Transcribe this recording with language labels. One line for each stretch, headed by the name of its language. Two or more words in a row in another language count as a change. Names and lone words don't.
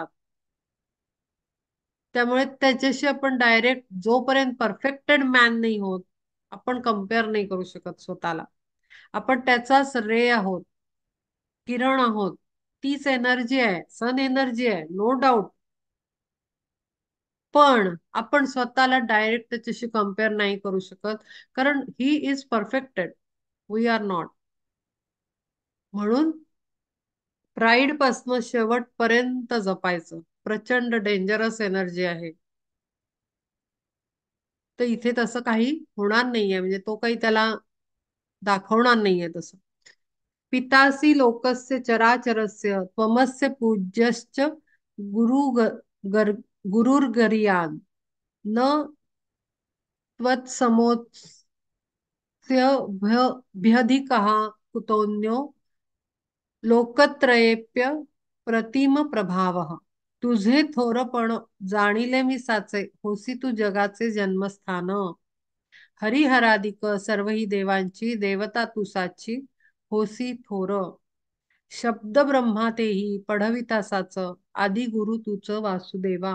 Marathi: त्यामुळे त्याच्याशी आपण डायरेक्ट जोपर्यंत
English: perfected man
Marathi: नाही होत आपण कम्पेअर नाही करू शकत स्वतःला. आपण त्याचाच रे आहोत, किरण आहोत. तीच एनर्जी आहे,
English: sun energy
Marathi: आहे,
English: no doubt.
Marathi: पण आपण स्वतःला डायरेक्ट त्याच्याशी कम्पेअर नाही करू शकत.
English: कारण he is perfected, we are not.
Marathi: म्हणून प्राईड पासनं शेवटपर्यंत जपायचं. प्रचंड
English: dangerous energy
Marathi: आहे. तर इथे तसं काही होणार नाहीये. म्हणजे तो काही त्याला दाखवणार नाहीये तसं.
Sanskrit: पितासी लोकस्य चराचरस्य त्वमस्य पूज्यश्च गुरु गर गुरुर्गरियान न त्वत्समोऽस्यभ्यधिकः कुतोऽन्यो लोकत्रयेप्य प्रतिम प्रभावः.
Marathi: तुझे थोरपण जाणिले मी साचे, होसी तू जगाचे जन्मस्थान. हरिहरादिक सर्वही देवांची देवता तू साची, होसी थोर. शब्द ब्रह्मा तेही पढविता साच, आदि गुरु तुच वासुदेवा.